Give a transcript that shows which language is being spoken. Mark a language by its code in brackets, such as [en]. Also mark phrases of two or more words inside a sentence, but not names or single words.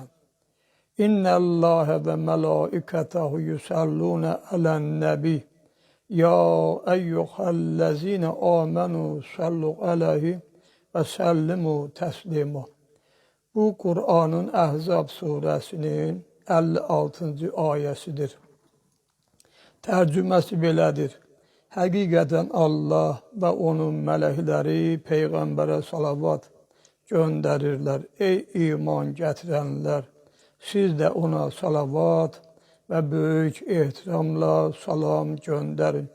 [ar] إن الله وملائكته يصلون على النبي. يا أيها الذين آمنوا صلوا عليه وسلموا تسليما. [tr] Bu Kur'an'ın Ahzab suresinin 56. ayesidir. [az] Tərcüməsi belədir. Həqiqətən Allah və onun mələkləri Peyğəmbərə salavat göndərirlər. Ey iman gətirənlər, siz də ona salavat və böyük ehtiramla salam göndərin.